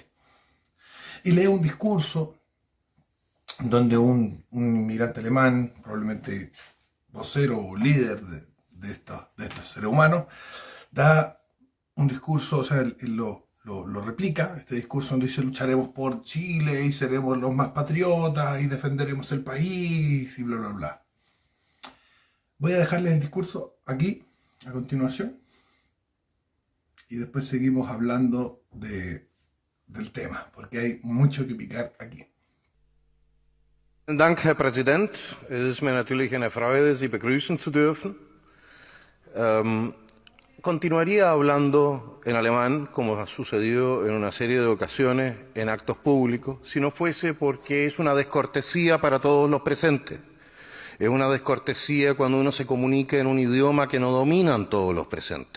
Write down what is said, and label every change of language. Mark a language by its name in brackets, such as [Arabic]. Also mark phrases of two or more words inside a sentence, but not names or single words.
[Spanish] Y lee un discurso donde un inmigrante alemán, probablemente vocero o líder de estos seres humanos, da un discurso, o sea, él lo replica, este discurso donde dice lucharemos por Chile y seremos los más patriotas y defenderemos el país y bla, bla, bla. Voy a dejarles el discurso aquí, a continuación, y después seguimos hablando del tema, porque hay mucho que picar aquí. [German] Vielen Dank, Herr Präsident. Es ist mir natürlich eine Freude, Sie begrüßen zu dürfen. [Spanish] Continuaría hablando en alemán, como ha sucedido en una serie de ocasiones en actos públicos, si no fuese porque es una descortesía para todos los presentes. Es una descortesía cuando uno se comunica en un idioma que no dominan todos los presentes.